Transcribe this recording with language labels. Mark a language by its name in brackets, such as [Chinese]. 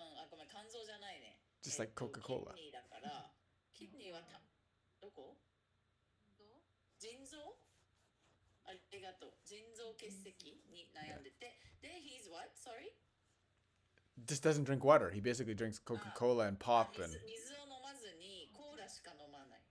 [Japanese] ごめん、肝臓じゃないね。 [English] Just like Coca-Cola. [Japanese] キッニーだから、キッニーはどこ？腎臓？ありがとう。腎臓結石に悩んでて、で、 [English] he's what? Sorry? Just doesn't drink water. He basically drinks Coca-Cola and pop and [Japanese] 水を飲まずにコーラしか飲まない。